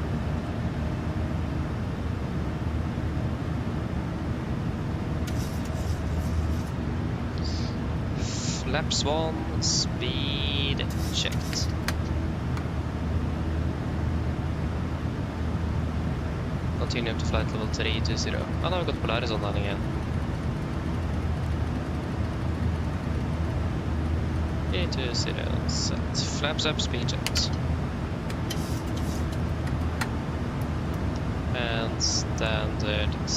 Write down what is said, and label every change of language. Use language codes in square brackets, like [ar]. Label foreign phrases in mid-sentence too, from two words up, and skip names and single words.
[en] Flaps 1, speed checked. Continue up to flight level 320. [no] Ah, nå har vi gått Polaris landing igjen. [en] 320, set. Flaps up, speed checked. And standard.